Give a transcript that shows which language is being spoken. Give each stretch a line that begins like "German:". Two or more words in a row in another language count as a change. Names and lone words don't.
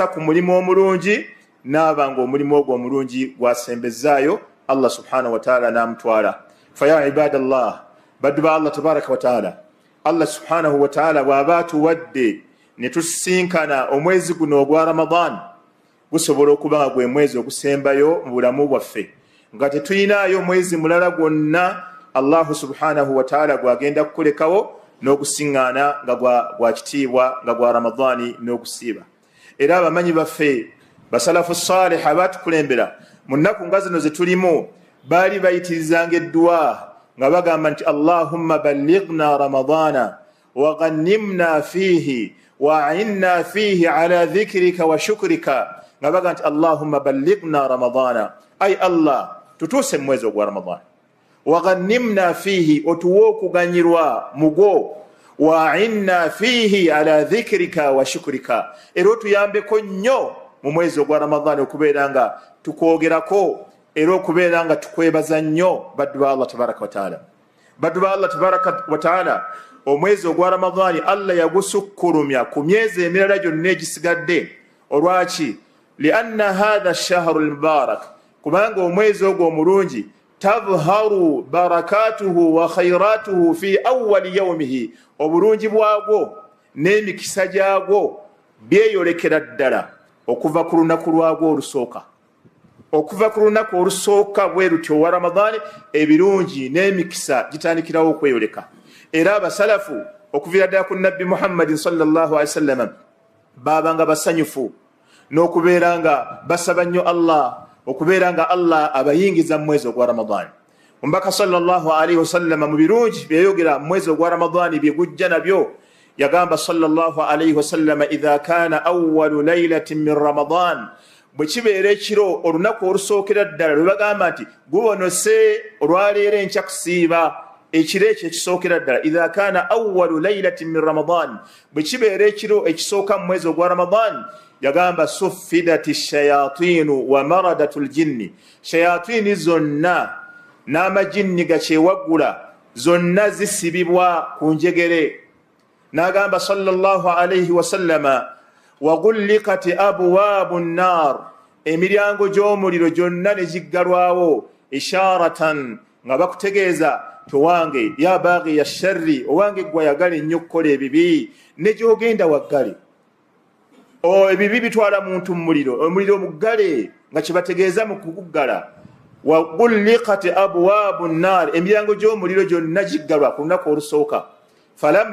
Ganda: ku mulimu omulungi nabanga omulimu ogwo omulungi gwasembezaayo
Arabic: الله سبحانه وتعالى
Ganda: namutwala
Arabic: فيا عباد الله
Ganda: baddu ba
Arabic: الله تبارك وتعالى الله سبحانه وتعالى
Ganda: bw'abatuwadde ne tusinkana omwezi guno ogwa Ramadan gusobola okuba nga gwe mwezi ogusembayo mu bulamu bwaffe nga tetuyinaayo mwezi mulala gwonna
Arabic: الله سبحانه وتعالى
Ganda: gwagenda kukulekawo n'okusiŋŋaana nga gwa kitiibwa nga gwa Ramadani n'okusiiba era abamanyi baffe basalafu salih abatukulembera mu nnaku nga zino ze tulimu baali bayitirizanga eddua nga bagamba nti
Arabic: اللهم بلغنا رمضان وغنمنا فيه وأعنا فيه على ذكرك وشكرك
Ganda: nga bagamba nti
Arabic: اللهم بلغنا رمضان
Ganda: ay Allah tutuuse mwezi ogwa
Arabic: Ramadana وغنمنا فيه
Ganda: otuwe okuganyirwa mugwo
Arabic: وأعنا فيه على ذكرك وشكرك
Ganda: era otuyambeko nnyo mu mwezi ogwa Ramadana okubeera nga tukwogerako era okubeera nga tukwebaza nnyo baddu ba
Arabic: الله تبارك و
Ganda: ta'ala baddu ba
Arabic: الله تبارك وتعالى
Ganda: omwezi ogwa Ramadani Allah yagusukkulumya ku myezi emirala gyonna egisigadde olwaki
Arabic: لأن هذا الشهر المبارك
Ganda: kubanga omwezi ogwo omulungi
Arabic: تظهر بركته وخيراته في أول يومه
Ganda: obulungi bwagwo n'emikisa gyagwo byeyolekera ddala okuva ku lunaku lwagwo olusooka okuva ku lunaku olusooka bwe lutyo wa Ramadani ebirungi n'emikisa gitandikirawo okweyoleka era abasalafu okuviira ddala ku nabbi Muhammadin
Arabic: صلى الله عليه وسلم
Ganda: baabanga basanyufu n'okubeera nga basaba nnyo Allah okubeera nga Allah abayingiza mu mwezi ogwa Ramadani omubaka
Arabic: صلى الله عليه وسلم
Ganda: mu birungi byeyogera mu mwezi ogwa Ramadani bye gujja nabyo yagamba
Arabic: صلى الله عليه وسلم إذا كان أول ليلة من رمضان
Ganda: bwe kibeera ekiro olunaku olusookera ddala lwe bagamba nti gubonose olwaleero enkya kusiiba ekiro ekyo ekisookera ddala
Arabic: إذا كان أول ليلة من رمضان
Ganda: bwe kibeera ekiro ekisooka mu mwezi ogwa Ramadan yagamba
Arabic: صفدت الشياطين ومردة الجن
Ganda: shayatini zonna n'amajinni gakyewaggula zonna zisibibwa ku njegere n'agamba
Arabic: صلى الله عليه وسلم وغلقت أبواب النار
Ganda: emiryango gy'omuliro gyonna ne giggalwawo isharatan nga bakutegeeza towange
Arabic: يا باغي الشر
Ganda: owange gwe ayagala ennyo okukola ebibi ne gy'ogenda waggale ebibi bitwala muntu mu muliro omuliro muggale nga kyebategeeza mu kuguggala
Arabic: وغلقت أبواب النار
Ganda: emiryango gy'omuliro gyonna giggalwa ku lunaku olusooka falam